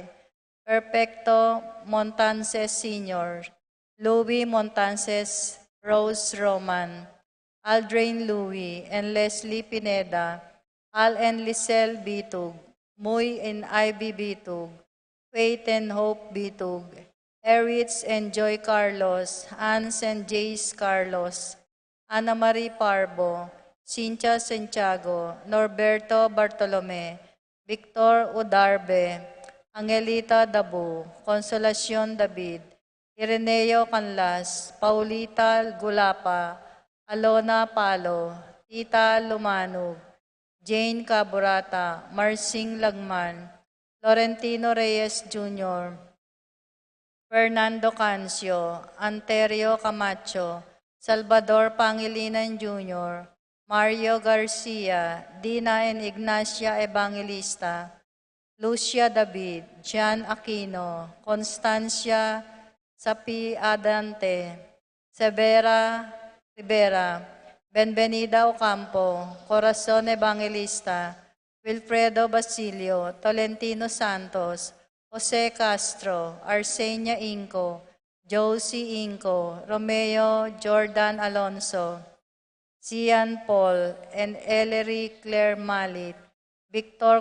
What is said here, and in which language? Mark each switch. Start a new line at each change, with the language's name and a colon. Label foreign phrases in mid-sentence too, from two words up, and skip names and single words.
English: Perfecto Montances Sr., Louis Montances Rose Roman, Aldrain Louis and Leslie Pineda, Al and Lisel Bitug, Muy and Ivy Bitug, Faith and Hope Bitug, Eritz and Joy Carlos, Hans and Jace Carlos, Ana Marie Parbo, Cynthia Santiago, Norberto Bartolome, Victor Udarbe, Angelita Dabu, Consolacion David, Ireneo Canlas, Paulita Gulapa, Alona Palo, Tita Lumanug, Jane Caburata, Marcing Lagman, Florentino Reyes Jr., Fernando Cancio, Anterio Camacho, Salvador Pangilinan Jr., Mario Garcia, Dina and Ignacia Evangelista, Lucia David, Jan Aquino, Constancia Sapi Adante, Severa Rivera, Benvenida Ocampo, Corazon Evangelista, Wilfredo Basilio, Tolentino Santos, Jose Castro, Arsenia Inco, Josie Inco, Romeo Jordan Alonso, Cian Paul, and Ellery Claire Malit, Victor